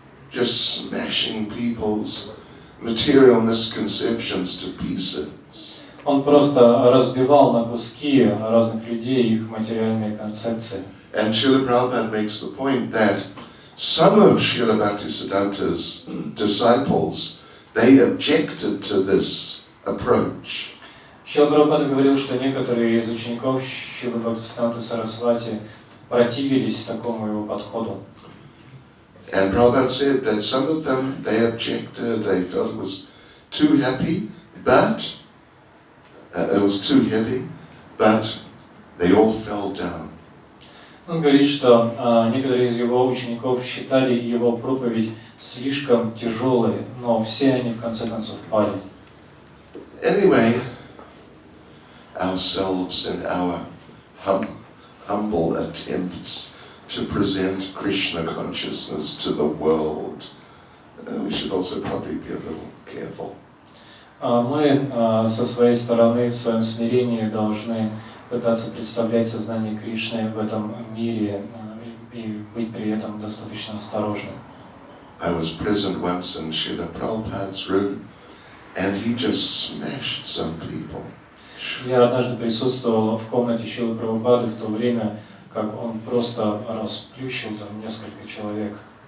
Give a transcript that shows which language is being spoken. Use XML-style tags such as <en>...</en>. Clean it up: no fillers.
<en>Just smashing people's material misconceptions to pieces.</en> <ru>Он просто разбивал на куски разных людей их материальные концепции.</ru> <en>And Srila Prabhupada makes the point that some of Srila Bhaktisiddhanta's disciples, they objected to this approach.</en> <ru>Шрила Прабхупада говорил, что некоторые из учеников Шрилы Бхактисиданты Сарасвати противились такому его подходу.</ru> <en>And Prabhupada said that some of them, they objected, they felt it was too heavy, but they all fell down.</en> <ru>Он говорит, что некоторые из его учеников считали его проповедь слишком тяжелой, но все они в конце концов пали.</ru> <en>Anyway, ourselves in our humble attempts to present Krishna consciousness to the world, we should also probably be a little careful.</en> <ru>Мы со своей стороны в своем смирении должны пытаться представлять сознание Кришны в этом мире и быть при этом достаточно осторожным.</ru> <en>I was present once in Srila Prabhupada's room, and he just smashed some people.</en> <ru>Я однажды присутствовал в комнате Шрилы Прабхупады в то время, как он просто расплющил там несколько человек.</ru>